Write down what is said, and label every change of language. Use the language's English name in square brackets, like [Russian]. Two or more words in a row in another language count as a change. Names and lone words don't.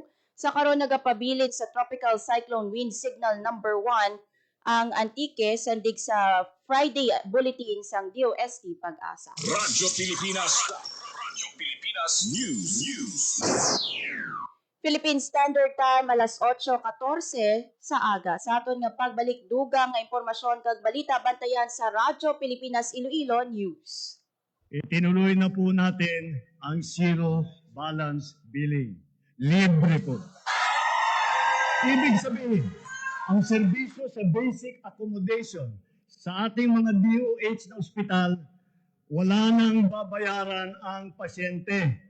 [Hiligaynon] Sa karon nagapabilid sa [English] tropical cyclone wind signal number [Hiligaynon] 1 ang Antique sandig sa [English] Friday bulletin [Hiligaynon] sang DOST Pag-asa. Radyo Pilipinas. Radyo Pilipinas News. [English] Philippine Standard Time [Hiligaynon] alas 8:14 sa aga. Sa aton nga pagbalik dugang nga impormasyon kag balita bantayan sa Radyo Pilipinas Iloilo News. [Filipino] Itinuloy na po natin ang [English] zero balance billing. [Filipino] Libre po. Ibig sabihin, ang serbisyo sa [English] basic accommodation [Filipino] sa ating mga DOH na ospital, wala nang babayaran ang pasyente.